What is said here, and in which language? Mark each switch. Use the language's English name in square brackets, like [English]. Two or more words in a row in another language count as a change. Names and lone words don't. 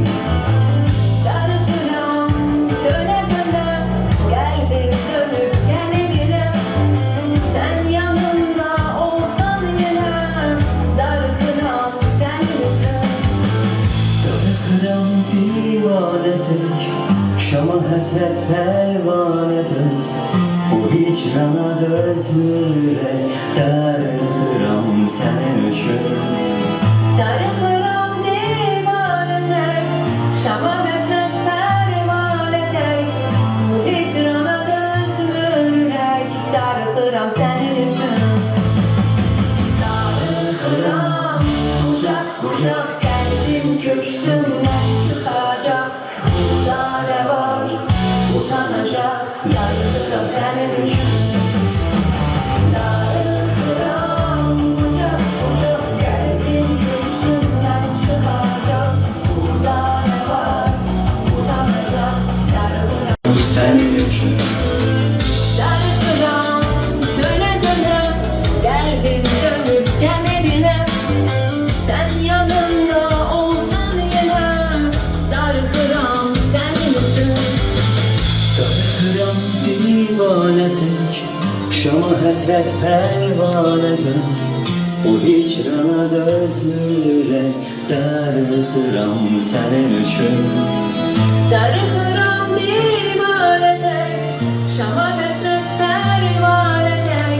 [Turkish] Darıxıram döne döne geldim dönüp gene bile. Sen yanımda olsan yine darıxıram senin için. [Azerbaijani] Darıxıram divane tek, şama həsrət pərvanə tek. Bu hicrana dözmürək, darıxıram sənin üçün. Darıxıram divane tek, şama həsrət pərvanə tek. Bu hicrana dözmürək, darıxıram sənin üçün. [Turkish] Darıxıram kucak kucak geldim köksünden çıkacak. Burada ne var utanacak. Darıxıram senin için. Darıxıram kucak kucak geldim köksünden çıkacak. Burada ne var utanacak. [Azerbaijani] Darıxıram [Turkish] Senin için. Darıxıram döne döne geldim dönüp gene bile. Sen yanımda olsan yine darıxıram senin için. [Azerbaijani] Darıxıram divane tek, şama həsrət pərvanə tek. Bu hicrana dözmürək, darıxıram sənin üçün. Darıxıram divane tek, şama həsrət pərvanə tek.